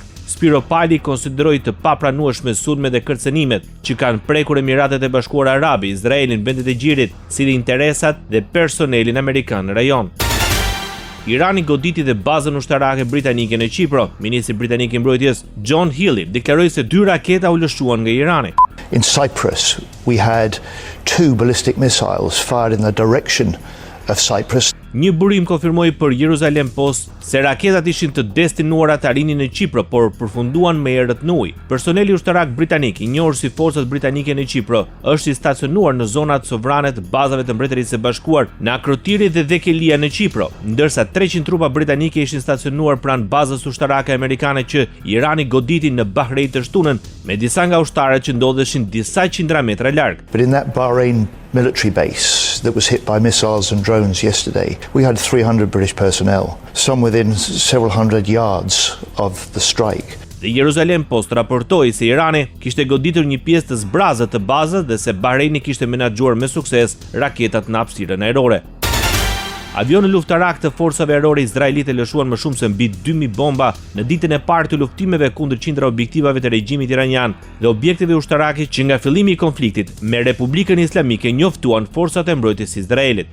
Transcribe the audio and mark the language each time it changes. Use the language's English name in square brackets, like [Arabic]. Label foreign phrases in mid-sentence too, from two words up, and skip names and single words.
[Albanian] Spiropali konsideroi të papranueshme sulmet dhe kërcënimet që kanë prekur Emiratet e Bashkuara Arabe, Izraelin, vendet e gjirit, si dhe interesat dhe personelin amerikan në rajon. Irani goditi dhe bazën ushtarake britanike në Qipro. Ministri britanik i mbrojtjes John Healey deklaroi se 2 raketa u lëshuan nga Irani. [English] In Cyprus, we had 2 ballistic missiles fired in the direction of Cyprus. [Albanian] Një burim konfirmoi për Jerusalem Post se raketat ishin të destinuara të arinin në Qipro, por përfunduan me errët në ujë. Personeli ushtarak britanik, i njohur si Forcat Britanike në Qipro, është i stacionuar në zonat sovrane të bazave të Mbretërisë së Bashkuar në Akrotiri dhe Dhekelia në Qipro, ndërsa 300 trupa britanike ishin stacionuar pranë bazës ushtarake amerikane që Irani goditi në Bahrein të shtunën, me disa nga ushtarët që ndodheshin disa qindra metra larg. [English] But in that Bahrain military base that was hit by missiles and drones yesterday, we had 300 British personnel, some within several hundred yards of the strike. [Albanian] Dhe Jerusalem Post raportoi se Irani kishte goditur një pjesë të zbrazët të bazës dhe se Bahreini kishte menaxhuar me sukses raketat në hapësirën ajrore. Avionë luftarak të forcave ajrore izraelite lëshuan më shumë se mbi 2000 bomba në ditën e parë të luftimeve kundër qindra objektivave të regjimit iranian dhe objekteve ushtarake që nga fillimi i konfliktit me Republikën Islamike njoftuan forcat e mbrojtjes së Izraelit.